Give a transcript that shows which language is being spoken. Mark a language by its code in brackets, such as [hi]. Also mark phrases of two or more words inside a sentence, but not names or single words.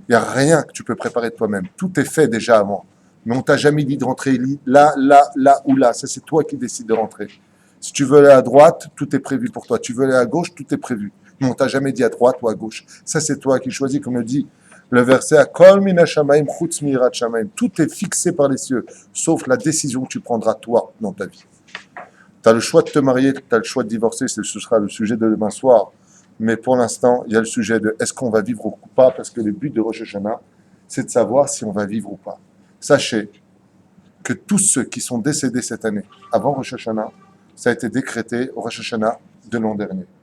[fr] Il n'y a rien que tu peux préparer de toi-même. Tout est fait déjà avant. Mais on t'a jamais dit de rentrer là ou là. Ça, c'est toi qui décides de rentrer. Si tu veux aller à droite, tout est prévu pour toi. Tu veux aller à gauche, tout est prévu. Mais on t'a jamais dit à droite ou à gauche. Ça, c'est toi qui choisis, comme le dit le verset à [he] הכל מן שמים חוץ מיראת שמים. [fr] Tout est fixé par les cieux, sauf la décision que tu prendras toi dans ta vie. Tu as le choix de te marier, tu as le choix de divorcer. Ce sera le sujet de demain soir. Mais pour l'instant, il y a le sujet de est-ce qu'on va vivre ou pas, parce que le but de Rosh Hashanah, c'est de savoir si on va vivre ou pas. Sachez que tous ceux qui sont décédés cette année, avant Rosh Hashanah, ça a été décrété au Rosh Hashanah de l'an dernier.